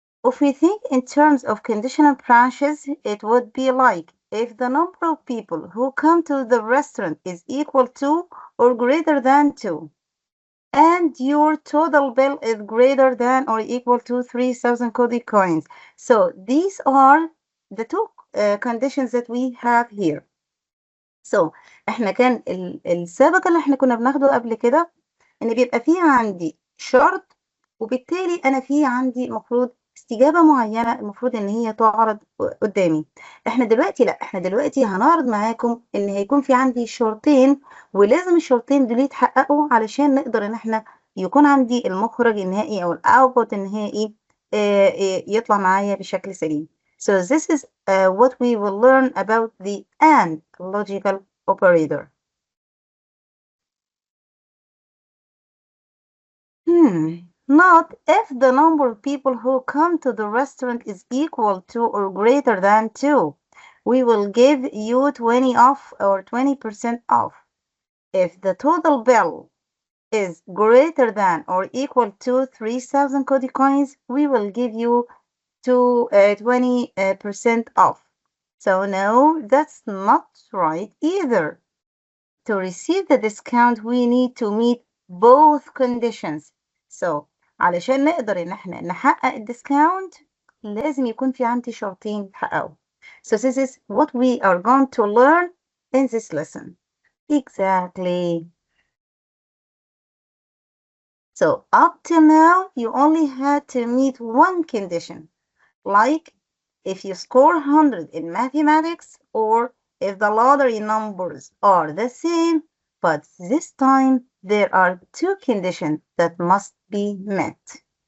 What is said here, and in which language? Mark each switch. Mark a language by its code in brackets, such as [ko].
[en] If we think in terms of conditional branches, it would be like if the number of people who come to the restaurant is equal to or greater than 2, and your total bill is greater than or equal to 3,000 Cody coins. So these are the two conditions that we have here. [ar] So احنا كان السابق اللي احنا كنا بناخده قبل كده ان بيبقى فيه عندي شرط، وبالتالي انا فيه عندي مفروض استجابة معينة المفروض ان هي تعرض قدامي. احنا دلوقتي لا، احنا دلوقتي هنعرض معاكم ان هيكون في عندي شرطين، ولازم الشرطين دول يتحققوا علشان نقدر ان احنا يكون عندي المخرج النهائي او الاوتبوت النهائي يطلع معايا بشكل سليم. [en] So this is what we will learn about the AND logical operator. Not if the number of people who come to the restaurant is equal to or greater than 2. We will give you 20 off or 20% off. If the total bill is greater than or equal to 3,000 Cody coins, we will give you 20% off. So no, that's not right either. To receive the discount, we need to meet both conditions. [ar] So علشان نقدر ان احنا نحقق الديسكاونت لازم يكون في عندي شرطين يتحققوا. [en] So this is what we are going to learn in this lesson. Exactly. So up till now, you only had to meet one condition, like if you score 100 in mathematics or if the lottery numbers are the same, but this time there are two conditions that must be met.